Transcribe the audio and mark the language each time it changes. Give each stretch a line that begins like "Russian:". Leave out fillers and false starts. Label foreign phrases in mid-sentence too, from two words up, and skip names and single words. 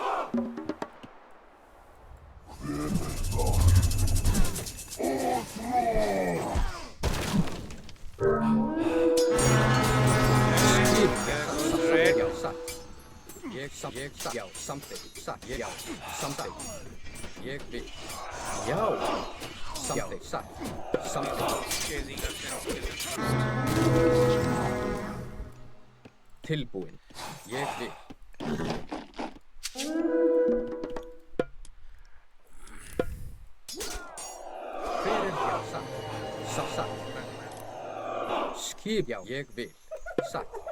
English: Red.
Icelandic: Já, satt. Já, samþykkt. Satt. Já, samþykkt. Ég vil. Já. Samþykkt. Satt. Samþykkt.
English: Chasing us and
Icelandic: Tilbúinn. Ég vil. Hver já, satt. Satt. Skip. Já, ég vil. Satt.